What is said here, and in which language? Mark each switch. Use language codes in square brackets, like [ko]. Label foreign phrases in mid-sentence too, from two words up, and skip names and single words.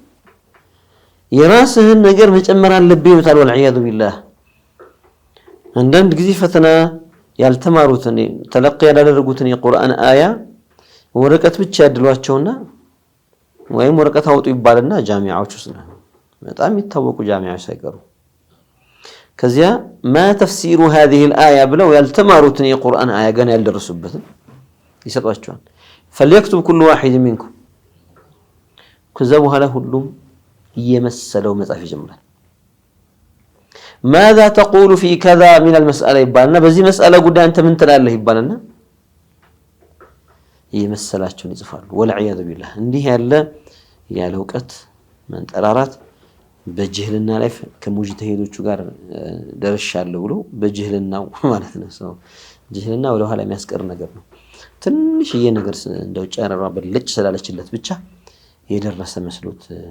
[am] የራስህን ነገር መጨመር አለብህ ይሉታል። [ar] والعياذ بالله [am] አንዳንድ ጊዜ ፈተና ያልተማሩትን ተለቅ ያላደረጉትን የቁርአን አያ ወረቀት ብቻ ያድሏቸውና ወይም ወረቀት አውጡ ይባልና ጃሚዓዎች ውስጥ ነው በጣም የሚታወቁ ጃሚዓዎች ሳይቀሩ ከዚያ [ar] ما تفسير هذه الآية [am] ብለው ያልተማሩትን የቁርአን አያ ገና ያልደረሱበትን ይሰጧቸዋል። [ar] فليكتب كل واحد منكم [am] ከዛ በኋላ ሁሉም እየመሰለው መጻፍ ይጀምራል። [ar] ماذا تقول في كذا من المسألة [am] ይባልና በዚህ መስአላ ጉዳይ አንተ ምን ትላለህ ይባልና እየመሰላቸውን ይጽፋሉ። [ar] والعياذ بالله [am] እንዲህ ያለ እውቀት መንጠራራት በጅህልና ላይ ከሙጅተሂዶቹ ጋር ደርሻለሁ ብሎ በጅህልናው ማለት ነው። ሰው ጅህልና ወደ ኋላ የሚያስቀር ነገር ነው። ትንሽዬ ነገር እንደው ጨረራ በልጭ ስላለችለት ብቻ የደረሰ መስሎት